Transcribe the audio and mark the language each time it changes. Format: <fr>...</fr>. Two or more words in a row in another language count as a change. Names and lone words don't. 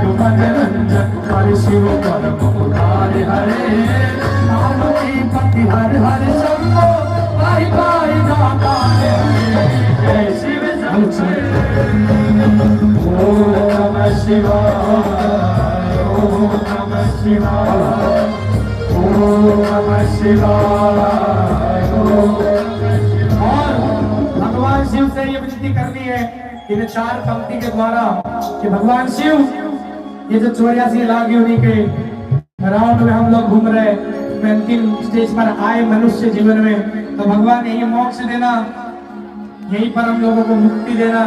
<hi>मनोरंजन हर शिव परम उदार हरे पार्वती पति हर हर शंभो पाहि पाहि दातार हरे जय शिव</hi> <sa>ओम नमः शिवाय ओम नमः शिवाय ओम नमः शिवाय ओम नमः शिवाय।</sa> <hi>भगवान शिव से ये विनती करनी है इन 4 पंक्ति के द्वारा कि भगवान शिव ये जो 84 लाख योनि के राउंड में हम लोग घूम रहे हैं, अंतिम स्टेज पर आए मनुष्य जीवन में, तो भगवान यही मोक्ष देना, यहीं पर हम लोगों को मुक्ति देना।</hi>